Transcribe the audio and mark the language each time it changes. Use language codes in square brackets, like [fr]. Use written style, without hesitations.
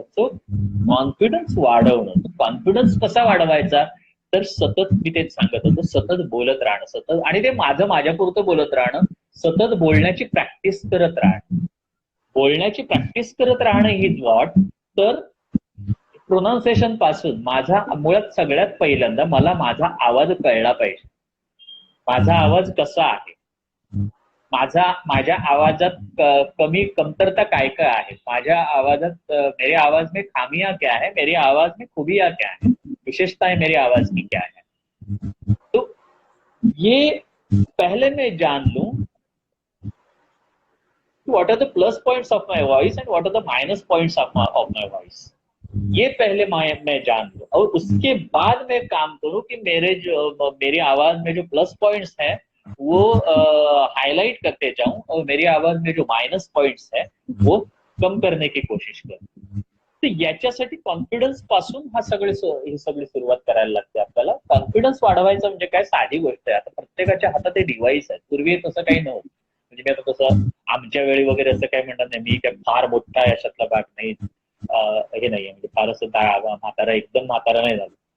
[mr] So confidence वाढवणं, confidence कसा वाढवायचा, तर सतत मी तेच सांगत होतो, सतत बोलत राहणं, सतत, आणि ते माझ्यापुरतं बोलत राहणं, सतत बोलण्याची प्रॅक्टिस करत राहणं, बोलण्याची प्रॅक्टिस करत राहणं ही वॉट, तर प्रोनाउन्सिएशन पासून मुळात सगळ्यात पहिल्यांदा मला माझा आवाज कळला पाहिजे, माझा आवाज कसा आहे, माझ्या आवाजात कमतरता काय काय आहे, माझ्या आवाजात [hi] मेरे आवाज में खामियां क्या है, मेरे आवाज में खूबियां क्या है, विशेषताएं मेरे आवाज की क्या है. तो ये पहले मैं जान लूं [en] what are the plus points of my voice [hi] and what are the minus points of my voice, ये पहले मैं जान लूं, और उसके बाद मैं काम करूं कि मेरी आवाज में जो प्लस पॉइंट्स है वो हाईलाइट करते जाऊं, और मेरी आवाज में जो माइनस पॉइंट्स है वो कम करने की कोशिश करूं. [mr] तर याच्यासाठी कॉन्फिडन्स पासून ही सगळी सुरुवात करायला लागते आपल्याला. कॉन्फिडन्स वाढवायचं म्हणजे काय, साधी गोष्ट आहे. आता प्रत्येकाच्या हातात हे डिव्हाइस आहे, पूर्वी तसं काही नव्हतं. म्हणजे मी आता तसं आमच्या वेळी वगैरे असं काय म्हणणार नाही, मी काय फार मोठा याच्यातला भाग नाही, हे नाहीये म्हणजे फार असं म्हातारा एकदम म्हातारा नाही झालं.